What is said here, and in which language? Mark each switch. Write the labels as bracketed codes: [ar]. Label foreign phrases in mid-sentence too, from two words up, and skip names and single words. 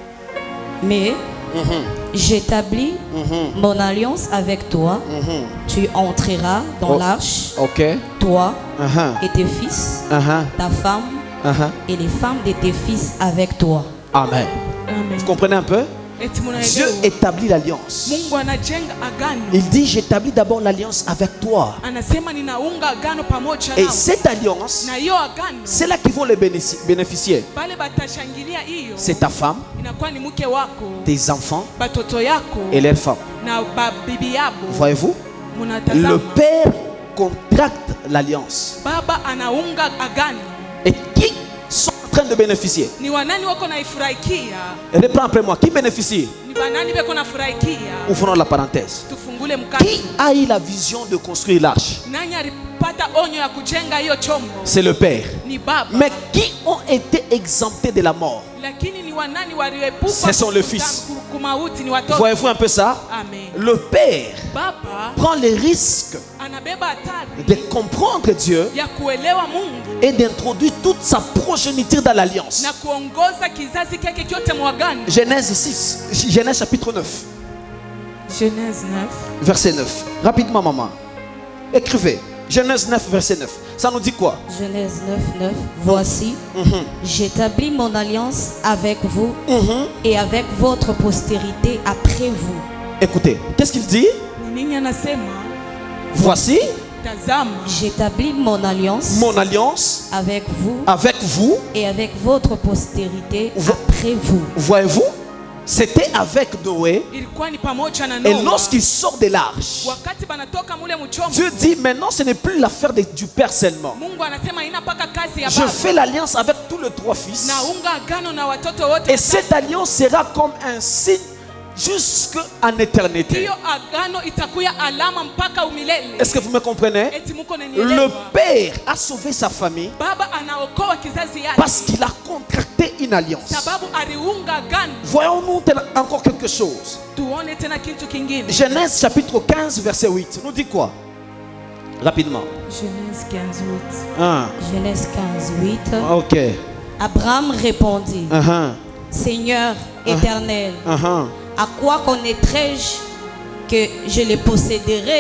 [fr] Mais j'établis mon alliance avec toi. Tu entreras dans Oh. l'arche, Ok. toi Uh-huh. et tes fils, Uh-huh. ta femme Uh-huh. et les femmes de tes fils avec toi. Amen. Amen. Vous comprenez un peu? [sw] Eti [fr] Dieu [sw] munaelewa. [fr] établit l'alliance. [sw] Mungu anajenga agano. [fr] Il dit, j'établis d'abord l'alliance avec toi. [sw] Anasema ninaunga agano pamoja [fr] Et [sw] nao. [fr] cette alliance, [sw] Na hiyo agano [fr] c'est là qui vont le bénéficier. [sw] bale batashangilia hiyo. [fr] C'est ta femme, [sw] Inakuwa ni mke wako, [fr] tes enfants [sw] batoto yako [fr] et leurs femmes. [sw] na bibi yabo. [fr] Voyez-vous? Le [sw] Munatazama. [fr] père contracte l'alliance. [sw] Baba anaunga agano. [fr] Et qui sont en train de bénéficier? [sw] Ni wanani wako naifurahikia? [fr] Reprends après moi. Qui bénéficie? [sw] Ni banani beko nafurahikia? [fr] Ouvrons la parenthèse. [sw] Tufungule mkate. [fr] Qui a eu la vision de construire l'arche? [sw] Nani alipata onyo ya kujenga hiyo chombo? [fr] C'est le père. [sw] Ni baba. [fr] Mais qui ont été exemptés de la mort? [sw] Lakini ni wanani walioepuka [fr] Ce sont les fils. [sw] kumauti? Ni watoto. [fr] Voyez-vous un peu ça? Amen. Le père [sw] Baba [fr] prend le risque [sw] anabeba hatari [fr] de comprendre Dieu [sw] ya kuelewa Mungu [fr] et d'introduire toute sa progéniture dans l'alliance. [sw] na kuongoza kizazi kyake kyote mwagano. [fr] Genèse 6, Genèse chapitre 9, Genèse 9. verset 9. Rapidement, maman. Écrivez. Genèse 9, verset 9. Ça nous dit quoi? Genèse 9, 9. Voici, j'établis mon alliance avec vous et avec votre postérité après vous. Écoutez, qu'est-ce qu'il dit? [sw] Ni nini anasema? [fr] Voici [sw] Tazama, [fr] J'établis mon alliance mon alliance avec vous avec vous. et avec votre postérité Vo- après vous. Voyez-vous? C'était avec Noé. [sw] ilikuwa ni pamoja na [fr] Et [sw] Noa. [fr] lorsqu'il sort de l'arche, [sw] Wakati banatoka mule mchombo, [fr] Dieu dit maintenant ce n'est plus l'affaire du père seulement. [sw] Mungu anasema ina paka kazi ya [fr] Je [sw] baba. [fr] fais l'alliance avec tous les trois fils. [sw] Naunga agano na watoto wote. [fr] Et cette alliance sera comme un signe jusqu'en éternité. [sw] Hiyo agano itakuya alama mpaka umilele. [fr] Est-ce que vous me comprenez? [sw] Eti muko [fr] Le [sw] nanielewa? [fr] père a sauvé sa famille [sw] Baba anaokoa kizazi yake [fr] parce qu'il a contracté une alliance. [sw] sababu aliunga agano. [fr] Voyons-nous encore quelque chose. [sw] Tuone tena kitu kingine. [fr] Genèse chapitre 15 verset 8 nous dit quoi? Rapidement. Genèse 15:8. Ah, Genèse 15, 8. ok. Abraham répondit, Seigneur éternel, à quoi connaîtrai-je que je les posséderai?